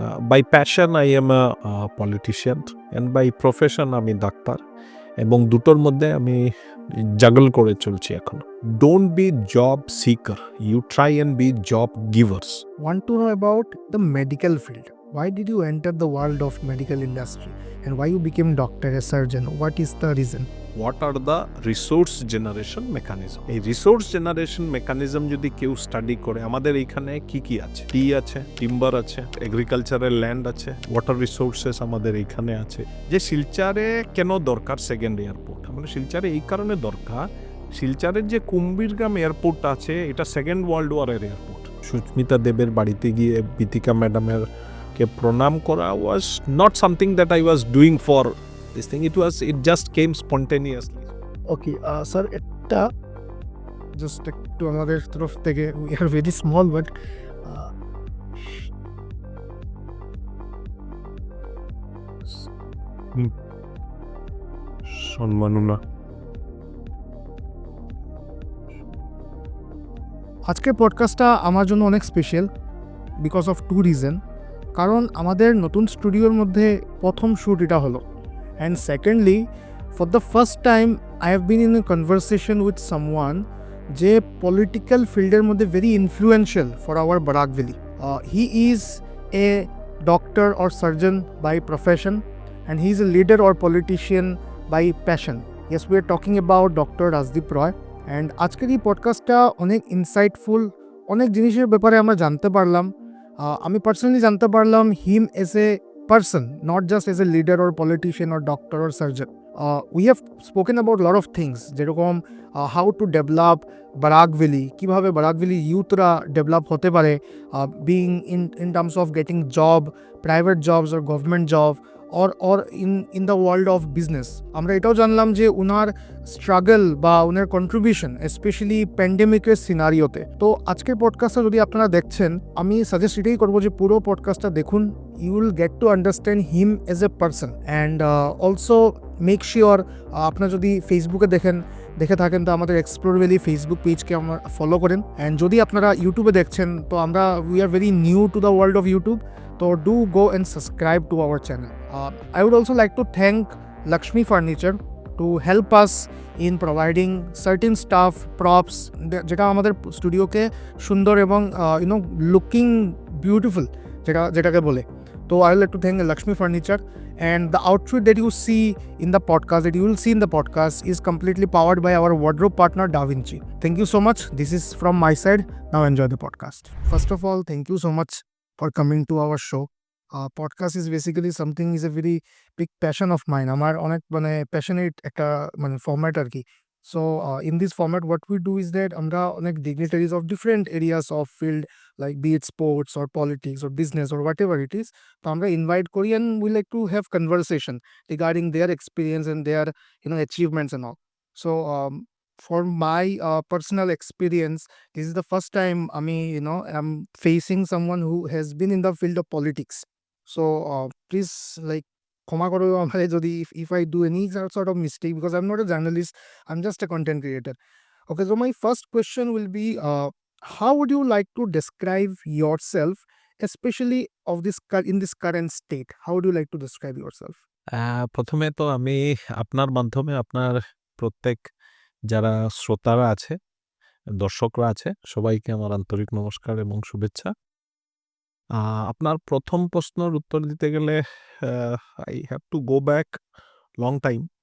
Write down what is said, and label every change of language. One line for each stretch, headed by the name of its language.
English: By passion, I am a politician, and by profession,
Bangla: আমি doctor, এবং দুটোর মধ্যে আমি জাগল করে চলছি এখন।
English: Don't be job seeker. You try and be job givers. Want to know about the medical field. Why did you enter the world of medical industry and why you became doctor, a surgeon? What is the reason? What are the resource generation mechanism?
Bangla: এই resource generation mechanism যদি কেউ study করে, আমাদের এইখানে কি কি আছে? টি আছে, টিম্বার আছে, এগ্রিকালচারাল ল্যান্ড আছে, ওয়াটার রিসোর্সেস আমাদের এইখানে আছে। যে শিলচারে কেন দরকার সেকেন্ড এয়ারপোর্ট? আমাদের শিলচারে এই কারণে দরকার, শিলচারের যে কুম্ভীরগ্রাম এয়ারপোর্ট আছে, এটা সেকেন্ড ওয়ার্ল্ড ওয়ারের এয়ারপোর্ট। সুস্মিতা দেবের বাড়িতে গিয়ে বিতিকা ম্যাডামের কে প্রণাম করা
English: Was not something that I was doing for this thing. It just came spontaneously. Okay, sir, এটা just
Bangla: একটু আমাদের তরফ থেকে
English: we are very small but
Bangla: সম্মাননা। আজকের পডকাস্টটা আমার জন্য অনেক special
English: Because of two reason.
Bangla: কারণ আমাদের নতুন স্টুডিওর মধ্যে প্রথম শ্যুট এটা হলো,
English: and secondly, for the first time I have been in a conversation with someone যে political fielder মধ্যে very influential for our Barak Valley. He is a doctor or surgeon by profession and he is a leader or politician by passion. Yes, we are talking about Dr.
Bangla: Rajdeep Roy, and আজকের এই পডকাস্টটা অনেক insightful, অনেক জিনিসের ব্যাপারে আমরা জানতে পারলাম। আমি পার্সোনালি জানতে পারলাম
English: Him as a person, not just as a leader or politician or doctor or surgeon. We have spoken about a lot of things, যেরকম how to develop Barak Valley,
Bangla: কিভাবে Barak Valley youthরা develop হতে পারে,
English: being in terms of getting job, private jobs or government job, or in the world of business.
Bangla: আমরা এটাও জানলাম যে উনার struggle বা উনার কন্ট্রিবিউশন স্পেশালি প্যান্ডেমিকের সিনারিওতে। তো আজকের পডকাস্টটা যদি আপনারা দেখছেন, আমি সাজেস্ট এটাই করবো যে পুরো পডকাস্টটা দেখুন।
English: You will get to understand him as a person, and also make sure
Bangla: আপনারা যদি ফেসবুকে দেখে থাকেন তো আমাদের এক্সপ্লোর ভ্যালি ফেসবুক পেজকে আমরা ফলো করেন,
English: and
Bangla: যদি আপনারা ইউটিউবে দেখছেন তো
English: We are very new to the world of YouTube, তো do go and subscribe to our channel. I would also like to thank Lakshmi Furniture to help us in providing certain stuff, props,
Bangla: যেটা আমাদের স্টুডিওকে সুন্দর এবং looking beautiful যেটাকে বলে।
English: So I would like to thank Lakshmi Furniture, and the outfit that you see in the podcast, is completely powered by our wardrobe partner Da Vinci. Thank you so much. This is from my side. Now enjoy the podcast. First of all, thank you so much for coming to our show. Podcast is basically something is a very big passion of mine.
Bangla: আমার অনেক passionate একটা format আর কি।
English: So in this format what we do is that আমরা অনেক dignitaries of different areas of field, like be it sports or politics or business or whatever it is,
Bangla: তো আমরা invite করি
English: and we like to have conversation regarding their experience and their achievements and all. So for my personal experience, this is the first time I'm facing someone who has been in the field of politics. So please
Bangla: ক্ষমা করো আমারে যদি
English: if I do any sort of mistake, because I'm not a journalist, I'm just a content creator. Okay, so my first question will be, how would you like to describe yourself, especially in this current state? How would you like to describe yourself?
Bangla: প্রথমে তো আমি আপনার মাধ্যমে আপনার প্রত্যেক যারা শ্রোতারা আছে, দর্শকরা আছে, সবাইকে আমার আন্তরিক নমস্কার এবং শুভেচ্ছা। আপনার প্রথম প্রশ্নের উত্তর দিতে গেলে
English: I have to go back long time.